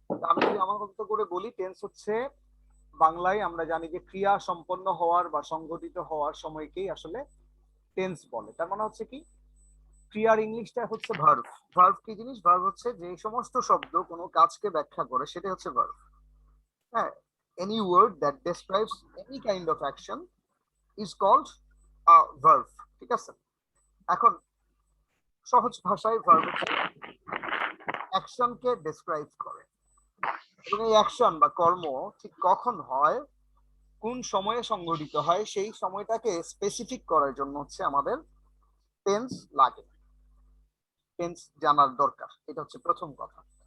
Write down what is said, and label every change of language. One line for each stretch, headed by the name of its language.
Bangla: আমি যদি আমার মতো করে বলি, টেন্স হচ্ছে বাংলায় আমরা জানি যে ক্রিয়া সম্পন্ন হওয়ার বা সংঘটিত হওয়ার সময়কেই আসলে টেন্স বলে। তার মানে হচ্ছে কি, ক্রিয়ার ইংলিশটা হচ্ছে ভার্ব। ভার্ব কি জিনিস? ভার্ব হচ্ছে যে সমস্ত শব্দ কোনো কাজকে ব্যাখ্যা করে, সেটা হচ্ছে ভার্ব।
English: হ্যাঁ, any word that describes any kind of action is called a verb।
Bangla: ঠিক আছে, এখন সহজ ভাষায় ভার্ব হচ্ছে অ্যাকশনকে ডেসক্রাইব করে, এবং এই অ্যাকশন বা কর্ম ঠিক কখন হয়, কোন সময়ে সংঘটিত হয়, সেই সময়টাকে স্পেসিফিক করার জন্য হচ্ছে আমাদের টেন্স লাগে, টেন্স জানার দরকার। এটা হচ্ছে প্রথম কথা।